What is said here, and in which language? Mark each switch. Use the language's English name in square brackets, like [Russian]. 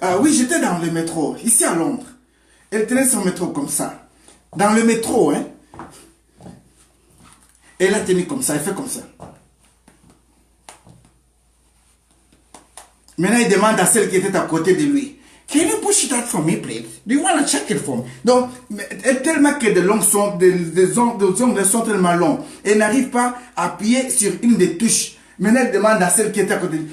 [French] Oui, j'étais dans le métro, ici à Londres. Elle tenait son métro comme ça. Dans le métro, hein. Elle a tenu comme ça, elle fait comme ça. Maintenant, il demande à celle qui était à côté de lui. [English] Can you push it out for me, please? Do you want to check it for me? [French] Donc, tellement que des ongles sont tellement longs. Elle n'arrive pas à appuyer sur une des touches. Maintenant, elle demande à celle qui est à côté.